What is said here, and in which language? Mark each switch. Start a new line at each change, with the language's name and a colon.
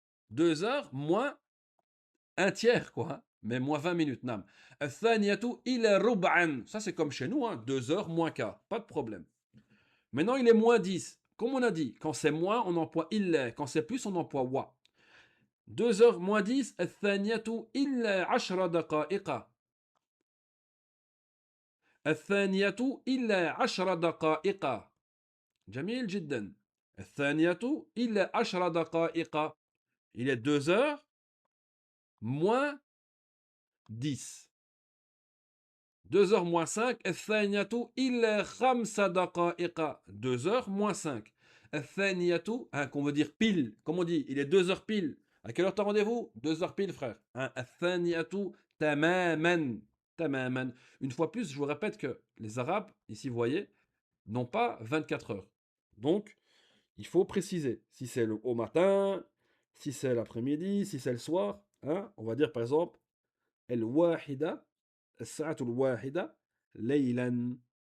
French: 2 heures moins un tiers, quoi. Hein, mais moins 20 minutes, nam.
Arabic: Athaniyatu illa rub'an.
French: Ça, c'est comme chez nous, hein, 2 heures moins quart. Pas de problème. Maintenant, il est moins 10. Comme on a dit, quand c'est moins, on emploie il. Quand c'est plus, on emploie wa. 2 heures moins 10,
Arabic: الثانية إلا 10 دقائق. الثانية إلا 10 دقائق. جميل جدا. الثانية إلا 10 دقائق.
French: Il est 2 heures moins 10. 2 heures moins 5.
Arabic: الثانية إلا 5 دقائق.
French: 2 heures moins 5. الثانية, hein, qu'on veut dire pile. Comme on dit, il est 2 heures pile. À quelle heure t'as rendez-vous? 2 heures pile, frère.
Arabic: Hein, الثانية تماما. Tamaman.
French: Une fois plus, je vous répète que les Arabes, ici vous voyez, n'ont pas 24 heures. Donc, il faut préciser si c'est au matin, si c'est l'après-midi, si c'est le soir. Hein, on va dire par exemple,
Arabic: el-wahida, el-sa'atu el-wahida, laylan.